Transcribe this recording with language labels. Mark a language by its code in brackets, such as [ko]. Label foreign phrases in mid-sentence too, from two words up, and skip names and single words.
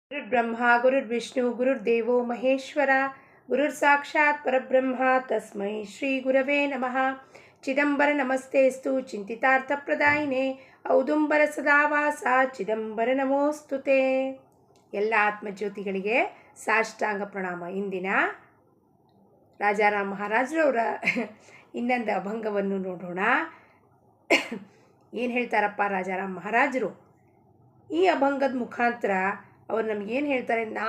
[sa] गुरुर्ब्रह्मा गुरुर्विष्णु गुरुर्देवो महेश्वर गुरुर्साक्षात् परब्रह्म तस्मै श्री गुरवे नमः. चिदंबर नमस्तेस्तु चिंतितार्थप्रदायिने ಔದುಂಬರ ಸದಾವಾಸ ಚಿದಂಬರ ನಮೋಸ್ತುತೆ. [kn] ಎಲ್ಲ ಆತ್ಮಜ್ಯೋತಿಗಳಿಗೆ ಸಾಷ್ಟಾಂಗ ಪ್ರಣಾಮ. ಇಂದಿನ ರಾಜಾರಾಮ್ ಮಹಾರಾಜರವರ ಇನ್ನೊಂದು ಅಭಂಗವನ್ನು ನೋಡೋಣ. ಏನು ಹೇಳ್ತಾರಪ್ಪ ರಾಜಾರಾಮ್ ಮಹಾರಾಜರು? ಈ ಅಭಂಗದ ಮುಖಾಂತರ ಅವರು ನಮಗೇನು ಹೇಳ್ತಾರೆ?